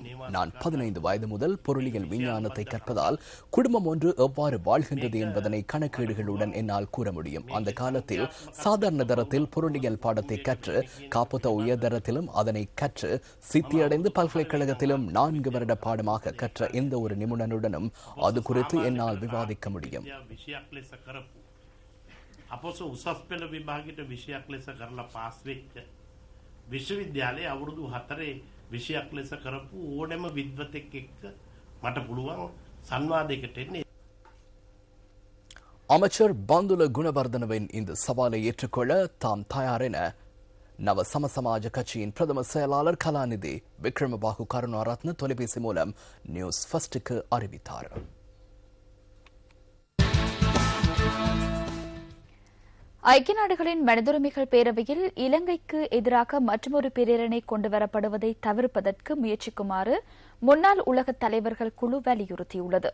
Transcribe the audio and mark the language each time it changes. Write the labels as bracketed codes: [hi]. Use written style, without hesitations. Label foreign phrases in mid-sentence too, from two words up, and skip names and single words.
[ta] நான் 15 வயது முதல் பொருளியல் விஞ்ஞானத்தை கற்பதால் குடும்பம் ஒன்று எவ்வாறு வாழ்கின்றது என்பதனை கணக்கீடுகளுடன் என்னால் கூற முடியும். அந்த காலத்தில் சாதாரண தரத்தில் பொருளியல் பாடத்தை கற்று காப்புத்த உயர்தரத்திலும் அதனை கற்று சித்தியடைந்து பல்கலைக்கழகத்திலும் 4 வருட பாடமாக கற்ற எந்த ஒரு நிபுணனுடனும் அது குறித்து என்னால் விவாதிக்க முடியும். [si] අපොස උසස් පෙළ විභාගයට විෂයක් ලෙස කරලා පාස් වෙච්ච විශ්වවිද්‍යාලයේ අවුරුදු 4 විෂයක් ලෙස කරපු ඕනෑම විද්වතෙක් එක්ක මට පුළුවන් සංවාදයකට එන්න. [ta] அமைச்சர் பந்துல குணவர்தனவின் இந்த சவாலை ஏற்றுக்கொள்ள தாம் தயார் என நவ சமசமாஜ கட்சியின் பிரதம செயலாளர் கலாநிதி விக்ரமபாகு கருணாரத்ன தொலைபேசி மூலம் நியூஸ் ஃபர்ஸ்டுக்கு அறிவித்தார். ஐக்கிய நாடுகளின் மனிதுரிமைகள் பேரவையில் இலங்கைக்கு எதிராக மற்றொரு பிரேரணை கொண்டுவரப்படுவதை தவிர்ப்பதற்கு முயற்சிக்குமாறு முன்னாள் உலக தலைவர்கள் குழு வலியுறுத்தியுள்ளது.